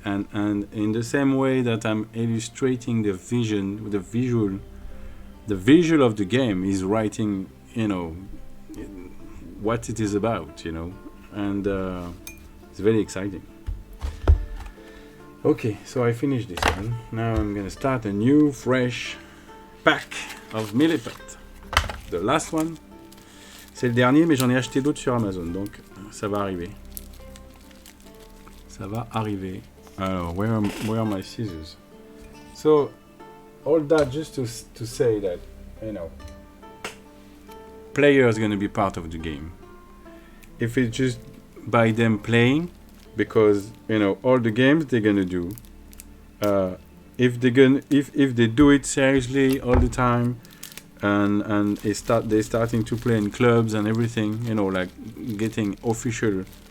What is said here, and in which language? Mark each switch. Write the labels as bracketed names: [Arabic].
[English] And in the same way that I'm illustrating the visual of the game, he's writing, what it is about, and it's very exciting. Okay, so I finished this one. Now I'm gonna start a new, fresh pack of Milliput. The last one, [French] c'est le dernier, mais j'en ai acheté d'autres sur Amazon, donc ça va arriver. Ça va arriver. [English] Alors, where are my scissors? So, all that just to say that, player is gonna be part of the game. If it's just by them playing, because all the games they're gonna do, if they do it seriously all the time, and they're starting to play in clubs and everything, like getting official